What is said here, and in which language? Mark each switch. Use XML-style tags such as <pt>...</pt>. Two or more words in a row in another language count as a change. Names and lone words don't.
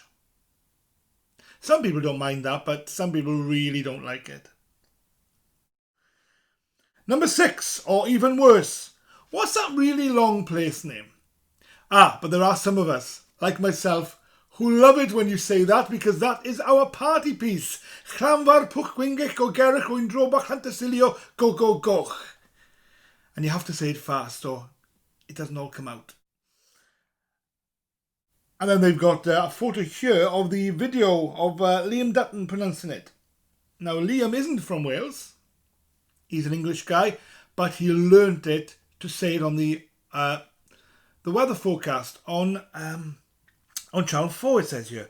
<en>Some people don't mind that, but some people really don't like it. Number 6, or even worse, what's that really long place name? But there are some of us, like myself, who love it when you say that, because that is our party piece. Llanfair pwch gwingich o gerich o'n drobach hantasilio go go goch. And you have to say it fast or it doesn't all come out. And then they've got a photo here of the video of Liam Dutton pronouncing it. Now, Liam isn't from Wales. He's an English guy, but he learnt it to say it on the weather forecast on Channel 4, it says here.</en>